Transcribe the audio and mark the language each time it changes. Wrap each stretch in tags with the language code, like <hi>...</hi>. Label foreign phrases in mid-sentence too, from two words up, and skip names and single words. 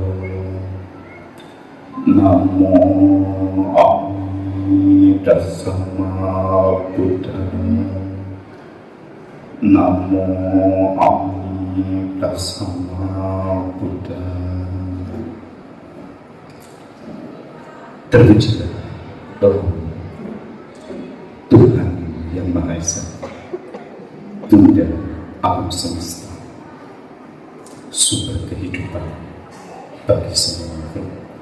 <pi>Namo Amida Sama Buddha. Namo Amida Sama Buddha.</pi> <id>Terpujilah Tuhan yang Maha Esa, Tunda alam semesta, sumber kehidupan bagi semua makhluk.</id>